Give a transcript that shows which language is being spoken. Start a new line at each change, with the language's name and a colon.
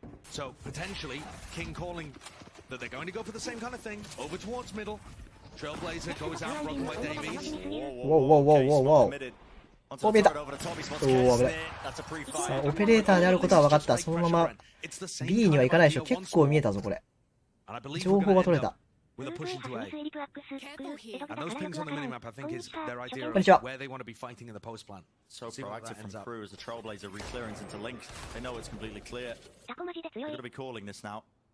English: So potentially, King calling that they're going to go for the same kind of thing over towards middle. Trailblazer goes out, broken by Davies.
Japanese: Whoa. お、見えた。おお、危ない。さあ、オペレーターであることは分かった。そのまま B には行かないでしょ。結構見えたぞ、これ。情報が取れた。
English: With a push into A. And those pings on the minimap, I think, is their idea of where they want to be fighting in the post plan. So proactive from KRU as the Trailblazer re-clearings into links. They know it's completely clear. They're going to be calling this now.